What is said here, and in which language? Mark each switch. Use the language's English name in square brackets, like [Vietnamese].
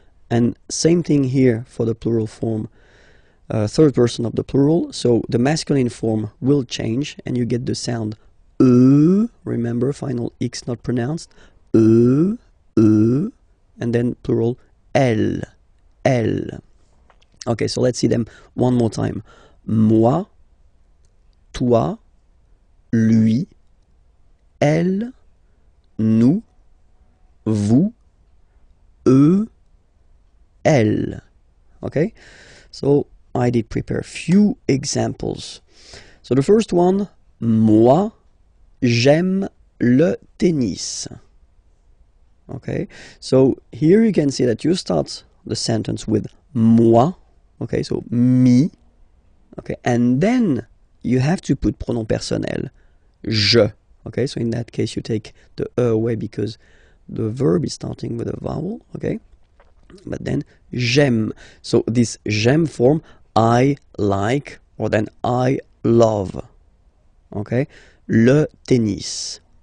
[English] And same thing here for the plural form, third person of the plural. So the masculine form will change and you get the sound remember, final X not pronounced, and then plural elle, elle. Okay, so let's see them one more time. [French] Moi, toi, lui, elle, nous, vous, eux, elle. [English] Okay, so I did prepare a few examples. So the first one, [French] moi, j'aime le tennis. [English] Okay, so here you can see that you start the sentence with moi, okay, so me, okay, and then you have to put pronom personnel, je, okay, so in that case you take the e away because the verb is starting with a vowel, okay, but then j'aime, so this j'aime form, I like, or then I love, okay, le tennis.